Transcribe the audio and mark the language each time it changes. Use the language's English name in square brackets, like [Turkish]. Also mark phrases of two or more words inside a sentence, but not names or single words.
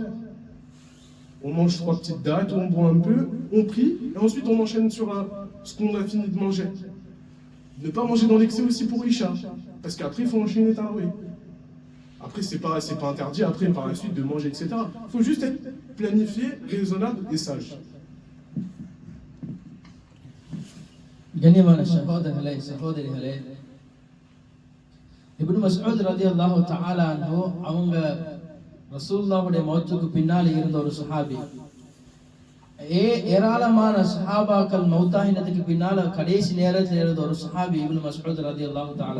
[French] On mange 3 petites dattes, on boit un peu, on prie, et ensuite on enchaîne sur ce qu'on a fini de manger. Ne pas manger dans l'excès aussi pour l'Isha, parce qu'après il faut enchaîner tarawih. Après c'est pas interdit après par la suite de manger, etc. Il faut juste être planifié, raisonnable et sage. [Tamil] கண்ணியமான சகோதரிகளே, இப்னு மஸ்ஊத் [Arabic] رضي الله تعالى عنه [Tamil] அவங்க ரசூலுல்லாஹ்வுடைய மௌத்துக்கு பின்னால இருந்த ஒரு சஹாபி. ஏராளமான சஹாபாக்கள் மௌத்தாகினதுக்கு பின்னால கடைசி நேரத்தில் இருந்த ஒரு சஹாபி இப்னு மஸ்ஊத் [Arabic] رضي الله تعالى.